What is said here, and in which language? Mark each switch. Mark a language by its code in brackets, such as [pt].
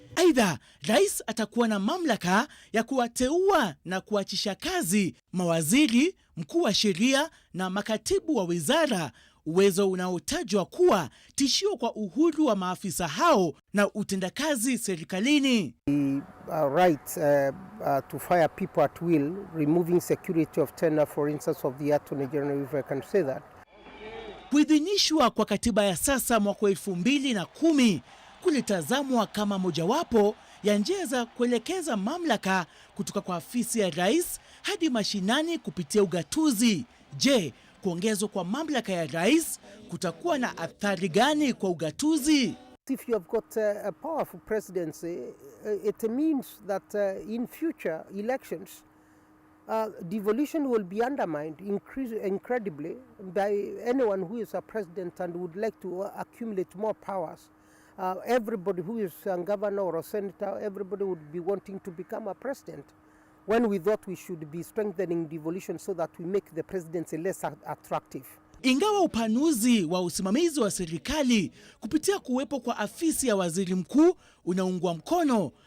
[sw] Aidha, rais atakuwa na mamlaka ya kuwateua na kuachisha kazi mawaziri, mkuu wa sheria na makatibu wa wizara, uwezo unaotajwa kuwa tishio kwa uhuru wa maafisa hao na utendakazi serikalini. [en] Right to fire people at will, removing security of tenure, for instance, of the Attorney General, if I can say that. [sw] Kuidhinishwa kwa katiba ya sasa mwaka 2010 kulitazamwa kama mojawapo ya njia za kuelekeza mamlaka kutoka kwa afisi ya rais hadi mashinani kupitia ugatuzi. Je, kuongezwa kwa mamlaka ya rais kutakuwa na athari gani kwa ugatuzi? [en] If you have got a powerful presidency, it means that in future elections, devolution will be undermined incredibly by anyone who is a president and would like to accumulate more powers. Everybody who is a governor or a senator, everybody would be wanting to become a president, when we thought we should be strengthening devolution so that we make the presidency less attractive. [sw] Ingawa upanuzi wa usimamizi wa serikali kupitia kuwepo kwa afisi ya waziri mkuu unaungwa mkono,